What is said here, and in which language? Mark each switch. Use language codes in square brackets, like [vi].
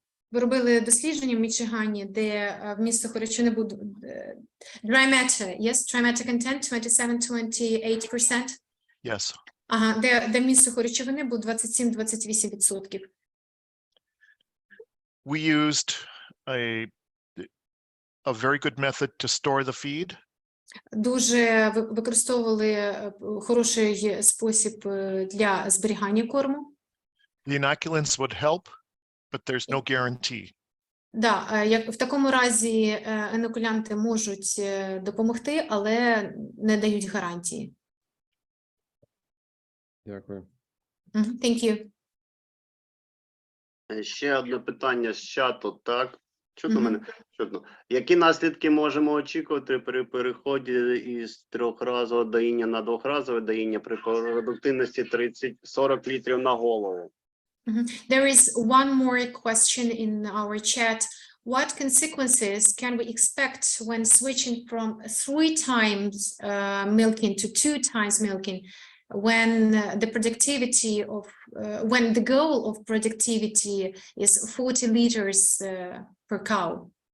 [uk] Ми робили дослідження в Мічигані, де вміст сухоречовини був [en] dry matter, yes, dry matter content [uk] 27-28%. [en] Yes. [uk] Ага, де вміст сухоречовини був 27-28%. [en] We used a very good method to store the feed. [uk] Дуже використовували хороший спосіб для зберігання корму. [en] The inoculants would help, but there's no guarantee. [uk] Да, в такому разі інокулянти можуть допомогти, але не дають гарантії. Дякую. [en] Thank you. [uk] Ще одне питання з чату, так? Чутно мене? Чутно. Які наслідки можемо очікувати при переході із трьохразового доїння на двохразове доїння при продуктивності 30-40 літрів на голову? [en] There is one more question in our chat. What consequences can we expect when switching from 3 times milking to 2 times milking? when the productivity of when the goal of productivity is 40 liters per cow.